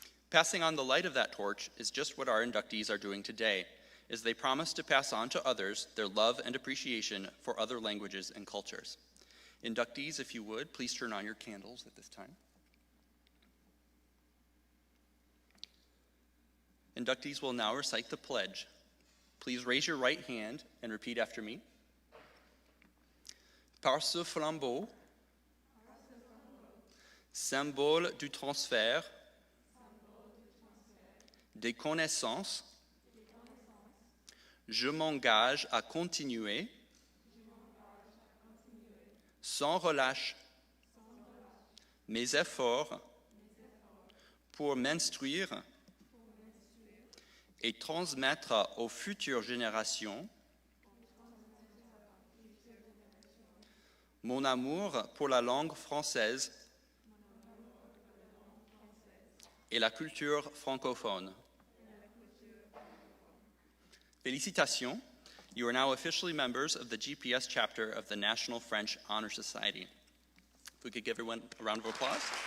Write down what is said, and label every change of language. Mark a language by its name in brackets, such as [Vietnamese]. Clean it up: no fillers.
[English] Passing on the light of that torch is just what our inductees are doing today, as they promise to pass on to others their love and appreciation for other languages and cultures. Inductees, if you would, please turn on your candles at this time. Inductees will now recite the pledge. Please raise your right hand and repeat after me. [French] Par ce flambeau, symbole du transfert des connaissances, je m'engage à continuer sans relâche mes efforts pour m'instruire et transmettre aux futures générations mon amour pour la langue française et la culture francophone. [English] Félicitations, you are now officially members of the GPS chapter of the National French Honor Society. If we could give everyone a round of applause.